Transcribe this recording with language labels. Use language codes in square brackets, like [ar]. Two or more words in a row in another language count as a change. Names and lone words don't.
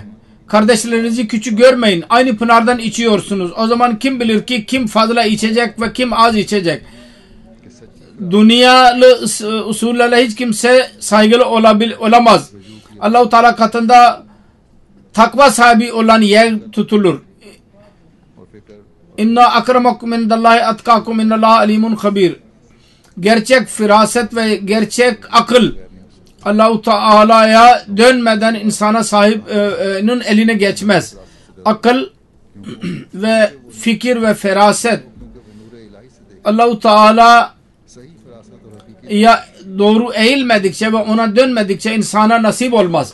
[tr] Kardeşlerinizi küçük görmeyin. Aynı pınardan içiyorsunuz. O zaman kim bilir ki kim fazla içecek ve kim az içecek. Dünyalı usullerle hiç kimse saygılı olamaz. Allah-u Teala katında takva sahibi olan yer tutulur. [ar] إن أكرمكم عند الله أتقاكم إن الله عليم خبير. [tr] Gerçek firaset ve gerçek akıl Allah-u Teala'ya dönmeden insana sahibinin eline geçmez. Akıl ve fikir ve feraset Allah-u Teala ya doğru eğilmedikçe ve ona dönmedikçe insana nasip olmaz.